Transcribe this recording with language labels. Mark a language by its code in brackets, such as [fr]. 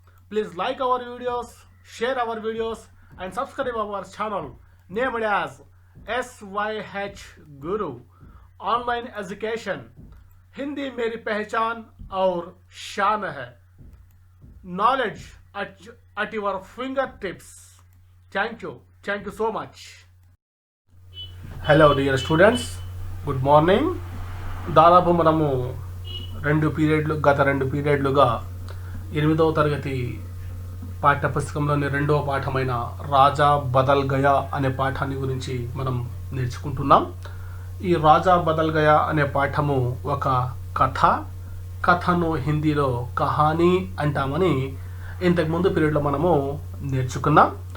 [en] Please like our videos, share our videos and subscribe our channel named as SYH Guru Online Education. [hi] Hindi मेरी पहचान और शान है. [en] Knowledge at your fingertips. Thank you so much. Hello dear students, good morning. [te] దాదాపు మనము గత రెండు పీరియడ్లుగా 8వ తరగతి పాఠ్యపుస్తకంలోని 2వ పాఠమైన రాజా బదల్ గయా అనే పాఠాన్ని గురించి మనం నేర్చుకుంటున్నాం. ఈ రాజా బదల్ గయా అనే పాఠము ఒక కథను హిందీలో కహానీ అంటామని ఇంతకుముందు పీరియడ్లో మనము నేర్చుకున్నాం.